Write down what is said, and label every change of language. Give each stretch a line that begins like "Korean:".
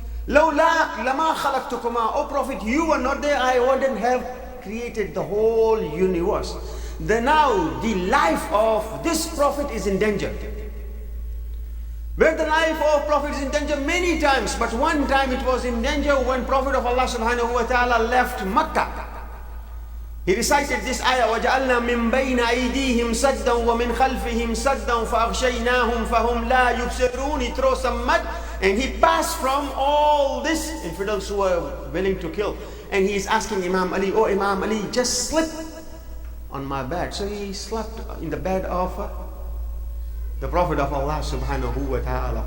Arabic: Lawlak lama khalaqtukuma.
English: O Prophet, you were not there, I wouldn't have created the whole universe. Now the life of this Prophet is in danger. Where the life of Prophet is in danger many times, but one time it was in danger when Prophet of Allah subhanahu wa ta'ala left Makkah. He recited this ayah,
Arabic: وَجَعَلْنَا مِن بَيْنَ أَيْدِيهِمْ سَدًّا وَمِنْ خَلْفِهِمْ سَدًّا فَأَغْشَيْنَاهُمْ فَهُمْ لَا يُبْصِرُونَ.
English: He threw some mud, and he passed from all this infidels who were willing to kill. And he is asking Imam Ali, oh Imam Ali, just slip on my bed. So he slept in the bed of the Prophet of Allah subhanahu wa ta'ala.